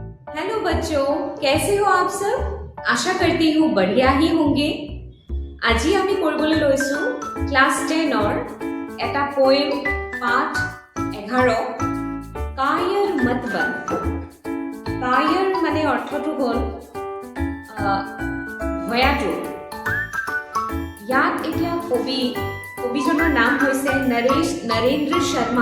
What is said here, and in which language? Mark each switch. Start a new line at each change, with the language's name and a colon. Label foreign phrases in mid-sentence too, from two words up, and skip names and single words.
Hindi: हेलो बच्चों, कैसे हो आप सब? आशा करती हूँ बढ़िया ही होंगे।
Assamese: আজি আমি কৰিবলৈ লৈছো ক্লাছ 10ৰ এটা পোয়েম পাঠ 11 কায়ৰ মত বন। কায়ৰ মানে অৰ্থটো হ'ল ভয়াতুৰ। ইয়াত এতিয়া কবিজনৰ নাম হৈছে নৰেন্দ্ৰ শৰ্মা।